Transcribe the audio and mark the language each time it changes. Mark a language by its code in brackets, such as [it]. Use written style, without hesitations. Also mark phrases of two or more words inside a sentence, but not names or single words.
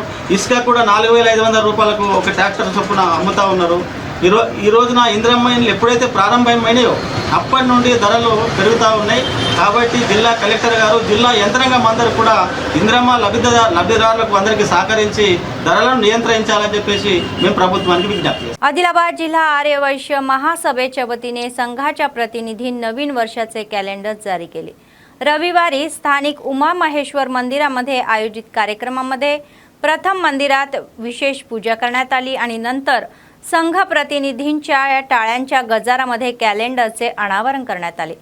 [te] ఇసుక కూడా 4,500 రూపాయలకు ఒక ట్రాక్టర్ చొప్పున అమ్ముతూ ఉన్నారు। ఈ రోజున ఇందిరమ్మ ఇల్లు ఎప్పుడైతే ప్రారంభమైనాయో అప్పటి నుండి ధరలు పెరుగుతూ ఉన్నాయి। కాబట్టి జిల్లా కలెక్టర్ గారు జిల్లా యంత్రాంగం అందరూ కూడా ఇందిరమ్మ లబ్ధిదారులకు అందరికీ సహకరించి ధరలను నియంత్రించాలని చెప్పేసి మేము ప్రభుత్వానికి విజ్ఞప్తి చేస్తాం। [mr] आदिलाबाद जिल्हा आर्यवैश्य महासभेच्या वतीने संघाच्या प्रतिनिधी नवीन वर्षाचे कॅलेंडर जारी केले। रविवारी स्थानिक उमा महेश्वर मंदिरामध्ये आयोजित कार्यक्रमामध्ये प्रथम मंदिरात विशेष पूजा करण्यात आली आणि नंतर संघ प्रतिनिधींच्या टाळ्यांच्या गजारामध्ये कॅलेंडरचे अनावरण करण्यात आले।